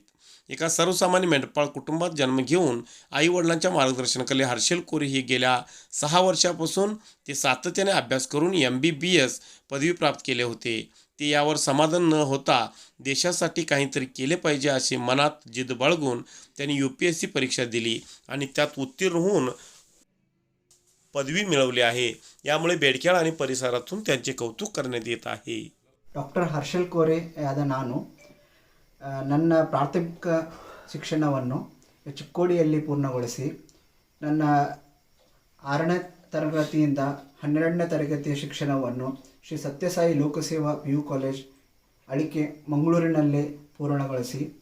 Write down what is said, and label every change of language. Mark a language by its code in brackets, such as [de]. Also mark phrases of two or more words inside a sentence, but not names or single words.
[mr] एका सर्वसामान्य मेंढपाळ कुटुंबात जन्म घेऊन आईवडिलांच्या मार्गदर्शनाखाली हर्षल कोरे हे गेल्या 6 वर्षापासून ते सातत्याने अभ्यास करून MBBS पदवी प्राप्त केले होते. ते यावर समाधान न होता देशासाठी काहीतरी केले पाहिजे असे मनात जिद्द बाळगून त्यांनी UPSC परीक्षा दिली आणि त्यात उत्तीर्ण होऊन पदवी मिळवली आहे. यामुळे बेडकेहाळ आणि परिसरातून त्यांचे कौतुक करण्यात येत आहे. [kn] ಡಾಕ್ಟರ್ ಹರ್ಷಲ್ ಕೋರೆ ಆದ ನಾನು ನನ್ನ ಪ್ರಾಥಮಿಕ ಶಿಕ್ಷಣವನ್ನು ಚಿಕ್ಕೋಡಿಯಲ್ಲಿ ಪೂರ್ಣಗೊಳಿಸಿ ನನ್ನ 6ನೇ ತರಗತಿಯಿಂದ 12ನೇ ತರಗತಿಯ ಶಿಕ್ಷಣವನ್ನು ಶ್ರೀ ಸತ್ಯಸಾಯಿ ಲೋಕಸೇವಾ PU ಕಾಲೇಜ್ ಅಳಿಕೆ ಮಂಗಳೂರಿನಲ್ಲಿ ಪೂರ್ಣಗೊಳಿಸಿ